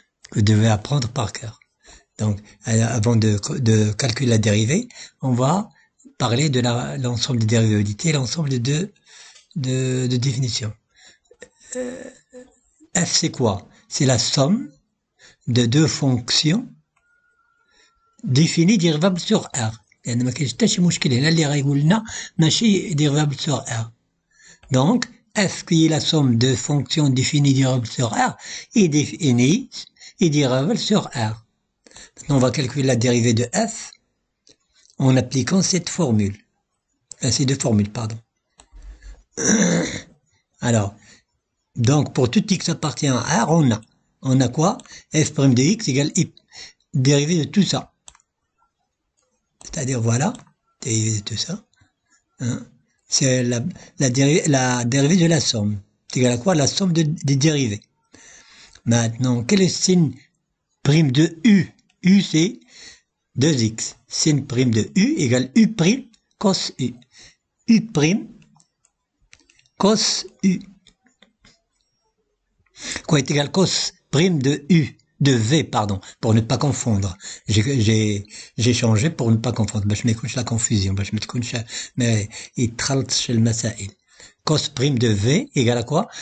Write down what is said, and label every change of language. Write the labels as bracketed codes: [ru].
[fr] Que vous devez apprendre par cœur. Donc, avant de calculer la dérivée, on va parler de l'ensemble des dérivabilités, l'ensemble de définitions. F c'est quoi? C'est la somme de deux fonctions définies dérivables sur R. [ar] يعني ما كاينش حتى شي مشكل هنا اللي غايقول لنا ماشي [fr] dérivable sur R. Donc F qui est la somme de fonctions définies dérivables sur R est définie et dérivable sur R. Maintenant on va calculer la dérivée de F en appliquant cette formule. Ces deux formules, pardon. Alors donc, pour tout x appartient à R, on a quoi? F' de x égale I, dérivée de tout ça. C'est-à-dire, voilà, dérivée de tout ça. Hein? C'est la dérivée de la somme. C'est égal à quoi? La somme des dérivés. Maintenant, quel est sin prime de U? U, c'est 2x. Sin prime de U égale U prime cos U. U prime cos U. Quoi est égal cos prime de U, de V, pardon, pour ne pas confondre. J'ai changé pour ne pas confondre. [ar] باش ما يكونش [fr] la confusion, [ar] باش ما تكونش ما يتخلطش المسائل. [fr] Cos prime de V égale à quoi?